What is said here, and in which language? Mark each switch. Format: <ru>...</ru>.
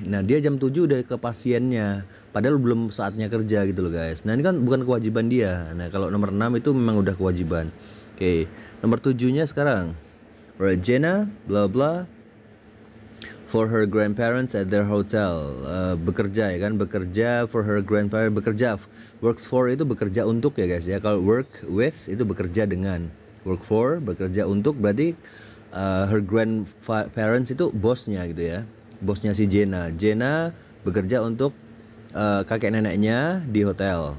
<id>Nah, dia jam 7 udah ke pasiennya. Padahal belum saatnya kerja gitu loh, guys. Nah, ini kan bukan kewajiban dia. Nah, kalau nomor 6 itu memang udah kewajiban. Oke. Nomor 7-nya sekarang.</id> <en>Regina bla bla for her grandparents at their hotel.</en> <id>Bekerja ya kan, bekerja</id> <en>for her grandparents,</en> <id>bekerja. Works for itu bekerja untuk ya, guys ya. Kalau work with itu bekerja dengan. Work for bekerja untuk, berarti her grandparents itu bosnya gitu ya. Bosnya si Jenna bekerja untuk kakek neneknya di hotel.</id>